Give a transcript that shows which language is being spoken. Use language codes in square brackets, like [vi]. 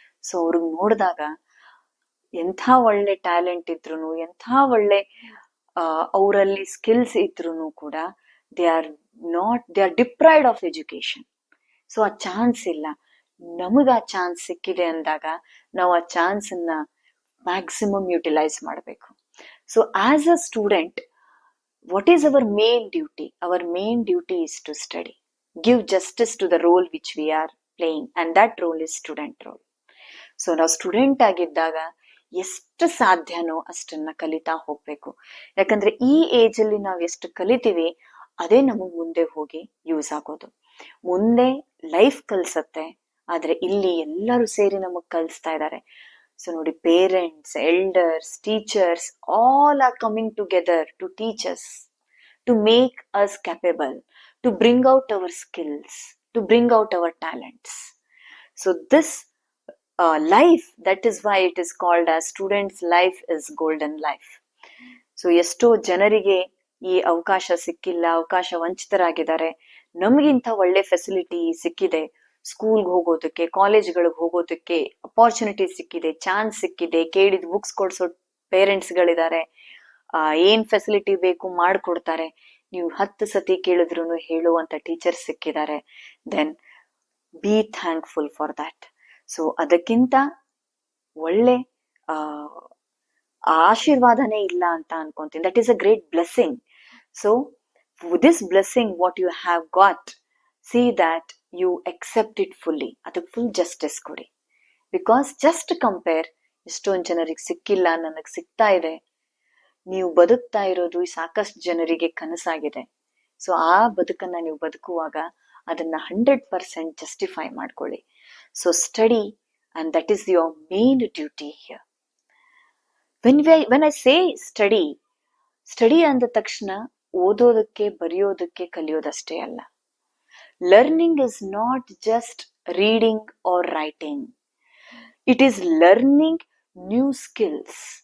[kn] So ಅವ್ರಿಗೆ ನೋಡಿದಾಗ ಎಂಥ ಒಳ್ಳೆ ಟ್ಯಾಲೆಂಟ್ ಇದ್ರು, ಎಂಥ ಒಳ್ಳೆ ಅವರಲ್ಲಿ ಸ್ಕಿಲ್ಸ್ ಇದ್ರು ಕೂಡ [en] They are deprived of education. [kn] So ಆ ಚಾನ್ಸ್ ಇಲ್ಲ. ನಮಗ ಆ ಚಾನ್ಸ್ ಸಿಕ್ಕಿದೆ ಅಂದಾಗ ನಾವು ಆ ಚಾನ್ಸ್ ಅನ್ನ ಮ್ಯಾಕ್ಸಿಮಮ್ ಯುಟಿಲೈಸ್ ಮಾಡಬೇಕು. [en] So as a student, what is our main duty? Our main duty is to study, give justice to the role which we are playing, and that role is student role. [kn] So ನಾವು student ಆಗಿದ್ದಾಗ ಎಷ್ಟು ಸಾಧ್ಯನೋ ಅಷ್ಟನ್ನ ಕಲಿತಾ ಹೋಗ್ಬೇಕು. ಯಾಕಂದ್ರೆ ಈ age ಅಲ್ಲಿ ನಾವು ಎಷ್ಟು ಕಲಿತೀವಿ ಅದೇ ನಮಗ್ ಮುಂದೆ ಹೋಗಿ ಯೂಸ್ ಆಗೋದು. ಮುಂದೆ ಲೈಫ್ ಕಲ್ಸತ್ತೆ, ಆದ್ರೆ ಇಲ್ಲಿ ಎಲ್ಲರೂ ಸೇರಿ ನಮಗ್ ಕಲಿಸ್ತಾ ಇದ್ದಾರೆ. [en] So ನೋಡಿ, parents, elders, teachers, all are coming together to teach us, to make us capable, to bring out our skills, to bring out our talents. So this life, that is why it is called as students' life is golden life. [kn] So ಎಷ್ಟೋ ಜನರಿಗೆ ಈ ಅವಕಾಶ ಸಿಕ್ಕಿಲ್ಲ, ಅವಕಾಶ ವಂಚಿತರಾಗಿದ್ದಾರೆ. ನಮಗಿಂತ ಒಳ್ಳೆ facility ಸಿಕ್ಕಿದೆ, ಸ್ಕೂಲ್ಗೆ ಹೋಗೋದಕ್ಕೆ, ಕಾಲೇಜ್ಗಳಿಗೆ ಹೋಗೋದಕ್ಕೆ ಅಪಾರ್ಚುನಿಟಿ ಸಿಕ್ಕಿದೆ, ಚಾನ್ಸ್ ಸಿಕ್ಕಿದೆ, ಕೇಳಿದ ಬುಕ್ಸ್ ಕೊಡ್ಸೋ ಪೇರೆಂಟ್ಸ್ಗಳಿದ್ದಾರೆ, ಏನ್ ಫೆಸಿಲಿಟಿ ಬೇಕು ಮಾಡ್ಕೊಡ್ತಾರೆ. ನೀವು 10 ಸತಿ ಕೇಳಿದ್ರು ಹೇಳುವಂತ ಟೀಚರ್ಸ್ ಸಿಕ್ಕಿದ್ದಾರೆ. [en] Then be thankful for that. [kn] So ಅದಕ್ಕಿಂತ ಒಳ್ಳೆ ಆಶೀರ್ವಾದನೇ ಇಲ್ಲ ಅಂತ ಅನ್ಕೊಂತೀನಿ. [en] That is a great blessing. So this blessing what you have got, see that you accept it fully. [kn] ಅದಕ್ಕೆ ಫುಲ್ ಜಸ್ಟಿಸ್ ಕೊಡಿ. ಬಿಕಾಸ್ ಜಸ್ಟ್ ಕಂಪೇರ್, ಎಷ್ಟೊಂದು ಜನರಿಗೆ ಸಿಕ್ಕಿಲ್ಲ, ನನಗೆ ಸಿಗ್ತಾ ಇದೆ. ನೀವು ಬದುಕ್ತಾ ಇರೋದು ಸಾಕಷ್ಟು ಜನರಿಗೆ ಕನಸಾಗಿದೆ. ಸೊ ಆ ಬದುಕನ್ನ ನೀವು ಬದುಕುವಾಗ ಅದನ್ನ 100% ಜಸ್ಟಿಫೈ ಮಾಡ್ಕೊಳ್ಳಿ. [en] So study, and that is your main duty here. When I say study [kn] ಅಂದ ತಕ್ಷಣ ಓದೋದಕ್ಕೆ, ಬರೆಯೋದಕ್ಕೆ, ಕಲಿಯೋದಷ್ಟೇ ಅಲ್ಲ. [en] Learning is not just reading or writing. It is learning new skills,